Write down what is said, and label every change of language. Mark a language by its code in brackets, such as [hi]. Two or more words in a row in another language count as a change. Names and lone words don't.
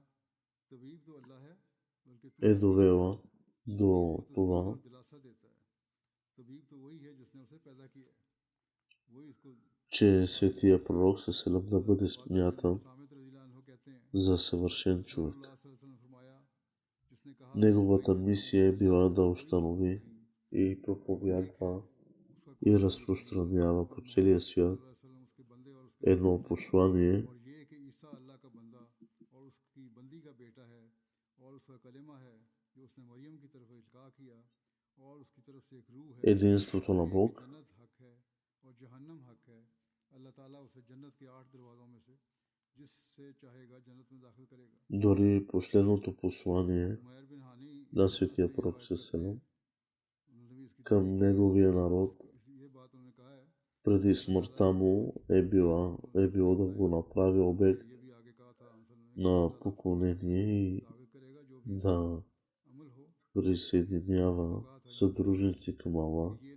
[bg] е довела до това, че светия пророк [ar] صلى الله عليه وسلم [bg] да бъде смятан за съвършен човек. Неговата мисия е била да установи и проповядва и разпространява по целия свят едно послание, единството на Бог. Дори последното послание на светия пророк [ar] صلى الله عليه وسلم [bg] към неговия народ преди смъртта му е било да го направи обект на поклонение и да присъединява съдружници към Аллах,